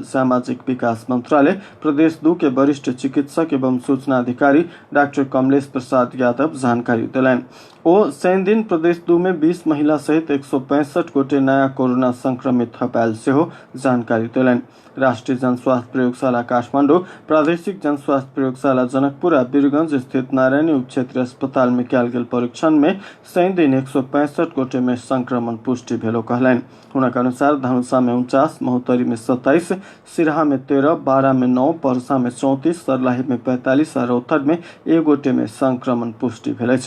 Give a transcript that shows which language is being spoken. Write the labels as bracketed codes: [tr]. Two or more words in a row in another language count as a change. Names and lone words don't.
[mai] सामाजिक विकास मंत्रालय प्रदेश 2 के वरिष्ठ चिकित्सक एवं सूचना अधिकारी डॉक्टर कमलेश प्रसाद यादव जानकारी देलनि। ओ शनि दिन प्रदेश 2 में 20 महिला सहित 165 गोटे नया कोरोना संक्रमित थपायल से हो जानकारी दिलन। राष्ट्रीय जनस्वास्थ्य प्रयोगशाला काठमाडौँ, प्रादेशिक जनस्वास्थ्य प्रयोगशाला जनकपुर और वीरगंज स्थित नारायणी उप क्षेत्रीय अस्पताल में कयल गेल परीक्षण में शनि दिन 165 गोटे में संक्रमण पुष्टि भेलो कहलन। हुनका अनुसार धनुषा में 49, महोत्तरी में 27, सिराहा में 13, बारा में 9, पर्सा में 34, सर्लाही में 45 और रौतहट में 1 गोटे में संक्रमण पुष्टि भेल अछि।